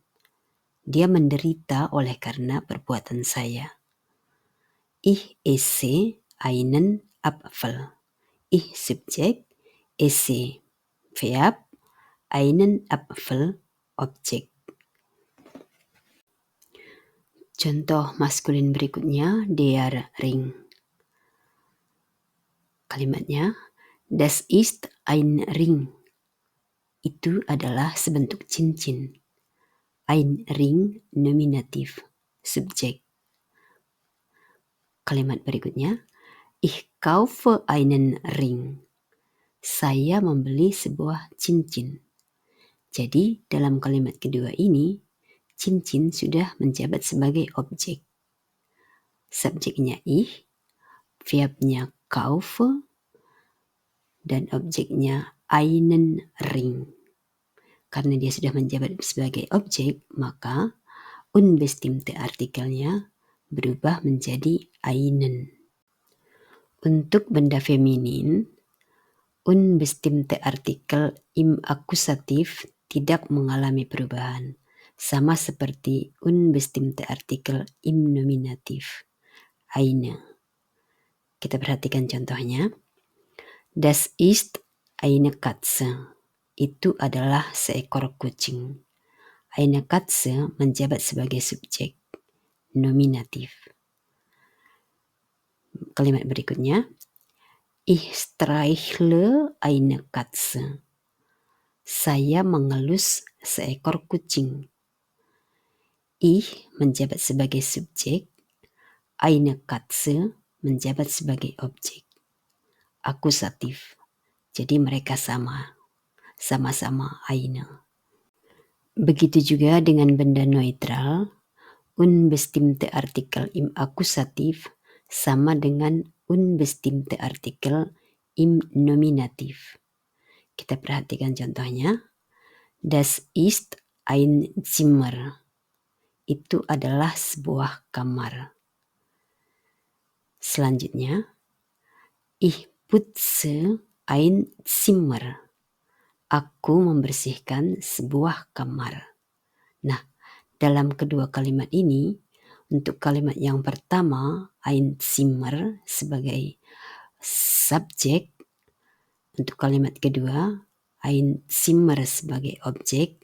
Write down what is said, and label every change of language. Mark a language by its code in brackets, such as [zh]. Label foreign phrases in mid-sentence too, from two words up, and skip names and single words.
[id] Dia menderita oleh karena perbuatan saya. [de] Ich esse einen Apfel. Ich subjek, esse verb, einen Apfel objek. [id] Contoh maskulin berikutnya, [de] der Ring. [id] Kalimatnya, [de] das ist ein Ring. [id] Itu adalah sebentuk cincin. [de] ein Ring Nominativ, [id] Subjek. Kalimat berikutnya, [de] ich kaufe einen Ring. [id] Saya membeli sebuah cincin. Jadi dalam kalimat kedua ini, cincin sudah menjabat sebagai objek. Subjeknya ich, verbnya kaufe, dan objeknya [de] einen Ring. [id] Karena dia sudah menjabat sebagai objek, maka unbestimmte artikelnya berubah menjadi einen. Untuk benda feminin, [de] unbestimmte artikel im Akkusativ [id] tidak mengalami perubahan, sama seperti [de] unbestimmte artikel im Nominativ, [id] eine. Kita perhatikan contohnya. [de] Das ist eine Katze. [id] Itu adalah seekor kucing. [de] Eine Katze [id] menjabat sebagai subjek, nominatif. Kalimat berikutnya, [de] ich streichle eine Katze. [id] Saya mengelus seekor kucing. Ich menjabat sebagai subjek, [de] eine Katze [id] menjabat sebagai objek, akusatif. Jadi mereka sama-sama eine. Begitu juga dengan benda neutral, [de] unbestimmte Artikel im Akkusativ [id] sama dengan [de] unbestimmte Artikel im Nominativ. [id] Kita perhatikan contohnya. [de] Das ist ein Zimmer. [id] Itu adalah sebuah kamar. Selanjutnya, [de] ich putze ein Zimmer. [id] Aku membersihkan sebuah kamar. Nah, dalam kedua kalimat ini, untuk kalimat yang pertama, [de] ein Zimmer [id] sebagai subjek. Untuk kalimat kedua, [de] ein Zimmer [id] sebagai objek.